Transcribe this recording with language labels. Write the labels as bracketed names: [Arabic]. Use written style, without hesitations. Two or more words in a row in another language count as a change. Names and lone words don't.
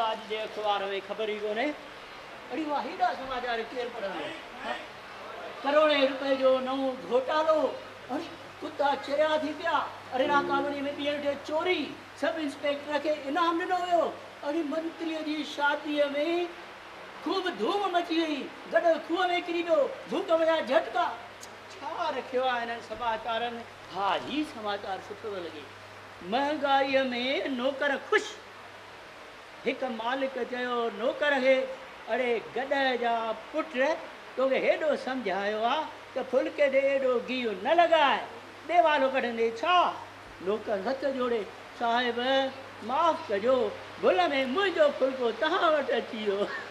[Sindhi] आज जे अखबार में खबर ही कोने अड़ी वाह हेॾा समाचार केर पढ़ंदो करोड़े रुपए जो नओं घोटालो अरे कुत्ता चिरिया थी पिया अरे ना कॉलोनी में ॿीहर टे चोरी सब इंस्पेक्टर खे इनाम ॾिनो वियो अड़ी मंत्रीअ जी शादीअ में खूब धूम मची वई गॾु खूह में किरी पियो भूकंप जा झटका छा रखियो आहे हिननि समाचारनि हा ही समाचार सुठो थो लॻे महंगाईअ में नौकर ख़ुशि हिकु मालिक चयो नौकर खे अड़े गॾ जा पुट तोखे हेॾो सम्झायो आहे त फुल्के ते एॾो गिहु न लॻाए देवालो कढंदे छा नौकर हथ जोड़े साहिब माफ़ कजो भुल में मुंहिंजो फुल्को तव्हां वटि अची वियो